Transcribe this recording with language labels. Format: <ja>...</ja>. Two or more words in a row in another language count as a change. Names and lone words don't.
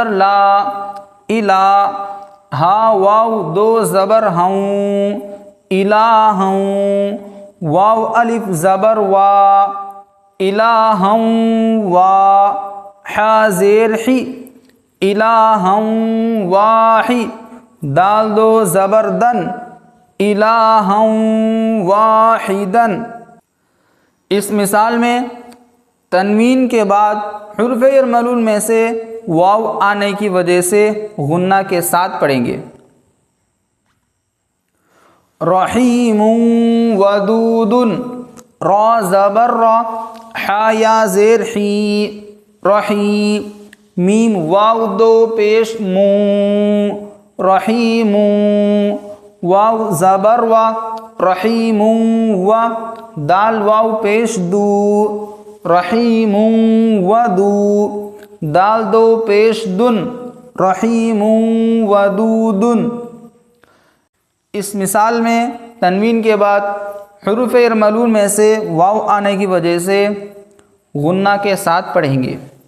<ur>لا الہ ہا واو دو زبر ہوں الہا واو الف زبر وا الہا وا حا زیر حی الہا واحی دال دو زبر دن الہا واحدن۔ اس مثال میں تنوین کے بعد حرف جر ملول میں سے واو آنے کی وجہ سے غنہ کے ساتھ پڑھیں گے۔ رحیم ودود را زبر را حا یا زیر حی رحیم میم واو دو پیش مو رحیم واو زبر وا رحیم و دال واو پیش دو رحیم ودو دال دو پیش دن رحیم ودودن۔ اس مثال میں تنوین کے بعد حروف جر ملول میں سے واو آنے کی وجہ سے غنہ کے ساتھ پڑھیں گے۔</ur>